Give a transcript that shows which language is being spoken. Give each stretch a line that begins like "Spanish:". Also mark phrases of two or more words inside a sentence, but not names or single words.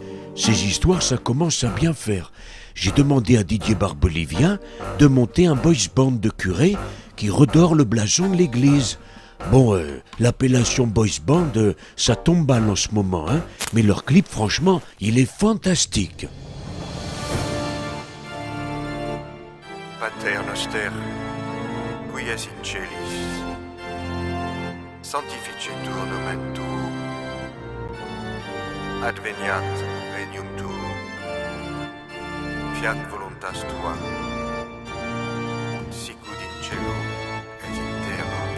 French: Ces histoires, ça commence à bien faire. J'ai demandé à Didier Barbelivien de monter un
English: boys band
French: de curés qui redore le blason de l'église. Bon, l'appellation
English: boys band,
French: ça tombe mal en ce moment, hein, mais leur clip, franchement, il est fantastique.
Latin: Pater noster, qui es in celis, sanctificetur nomen tuum, adveniat regnum tuum, fiat voluntas tua, sicut in cielo et in terra.